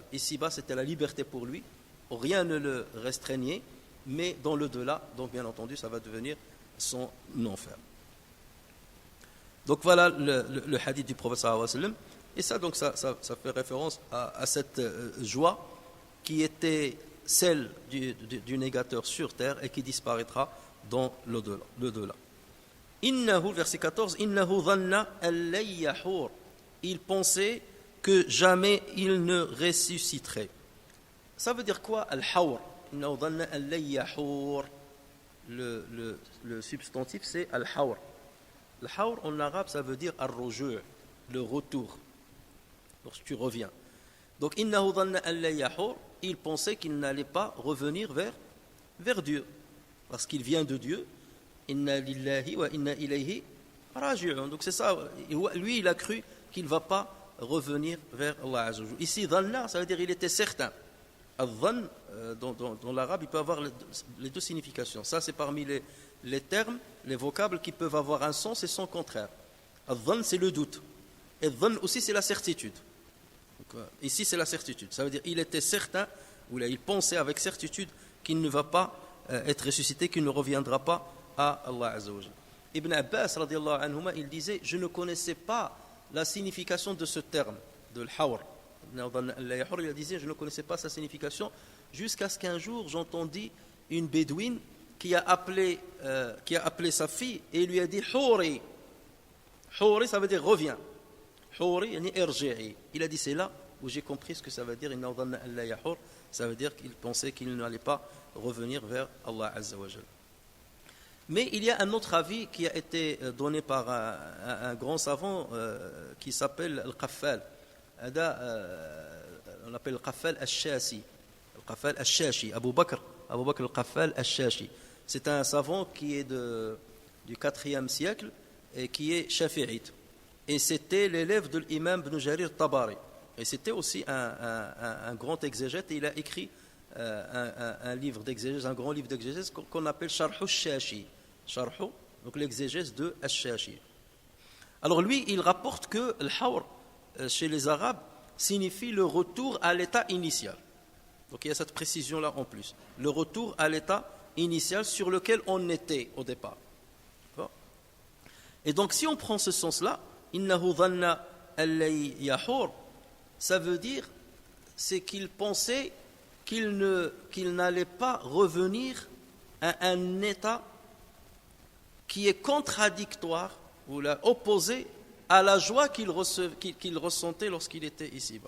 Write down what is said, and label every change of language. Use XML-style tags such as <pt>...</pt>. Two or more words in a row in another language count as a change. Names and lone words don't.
<fr>Ici-bas, c'était la liberté pour lui. Rien ne le restreignait, mais dans le-delà, donc bien entendu, ça va devenir son enfer. Donc voilà le hadith du prophète</fr> <ar>صلى الله عليه وسلم.</ar> <fr>Et ça, donc, ça fait référence à cette joie qui était celle du négateur sur terre et qui disparaîtra dans l'au-delà.</fr> <ar>Innahu, verset 14, إنه ظن أن لن يحور.</ar> <fr>Il pensait que jamais il ne ressusciterait. Ça veut dire quoi, al-hawr?</fr> <ar>إنه ظن أن لن يحور.</ar> <fr>Le substantif, c'est al-hawr. Le hawr en arabe, ça veut dire ar-ruju', le retour, lorsque tu reviens. Donc,</fr> <ar>إنه ظن أن لا يحور,</ar> <fr>il pensait qu'il n'allait pas revenir vers Dieu, parce qu'il vient de Dieu.</fr> <ar>إنا لله وإنا إليه راجعون.</ar> <fr>Donc c'est ça, lui il a cru qu'il ne va pas revenir vers Allah</fr> <ar>عز وجل.</ar> <fr>Ici, dhanna, ça veut dire il était certain. Al-dhann, dans l'arabe, il peut avoir les deux significations. Ça, c'est parmi les termes, les vocables qui peuvent avoir un sens et son contraire. Al-dhann, c'est le doute. Et dhann aussi, c'est la certitude. Donc, ici, c'est la certitude. Ça veut dire il était certain, ou là, il pensait avec certitude qu'il ne va pas être ressuscité, qu'il ne reviendra pas à Allah</fr> <ar>عز وجل. Ibn Abbas, رضي الله عنهما,</ar> <fr>il disait, je ne connaissais pas la signification de ce terme, de l'hawr. Il disait, je ne connaissais pas sa signification, jusqu'à ce qu'un jour, j'entendis une bédouine qui a appelé sa fille et lui a dit, Houri. Houri, ça veut dire reviens.</fr> <ar>حوري، يعني ارجعي.</ar> <fr>Il a dit, c'est là où j'ai compris ce que ça veut dire, ça veut dire qu'il pensait qu'il n'allait pas revenir vers Allah</fr> <ar>عز وجل.</ar> <fr>Mais il y a un autre avis qui a été donné par un grand savant qui s'appelle Al-Qaffal. On l'appelle Al-Qaffal Al-Shashi. Al-Qaffal Al-Shashi, Abu Bakr Al-Qaffal Al-Shashi. C'est un savant qui est du 4e siècle et qui est shafi'ite. Et c'était l'élève de l'imam Ibn Jarir Tabari. Et c'était aussi un grand exégète et il a écrit un livre d'exégèse, un grand livre d'exégèse qu'on appelle Sharh al-Shashi. Sharh, donc l'exégèse de al-Shashi. Alors lui, il rapporte que al-hawr chez les Arabes signifie le retour à l'état initial. Donc il y a cette précision-là en plus. Le retour à l'état initial sur lequel on était au départ. Et donc si on prend ce sens-là,</fr> <ar>إنه ظن أن لن يحور,</ar> <fr>ça veut dire c'est qu'il pensait qu'il n'allait pas revenir à un état qui est contradictoire ou opposé à la joie qu'il ressentait lorsqu'il était ici-bas.</fr>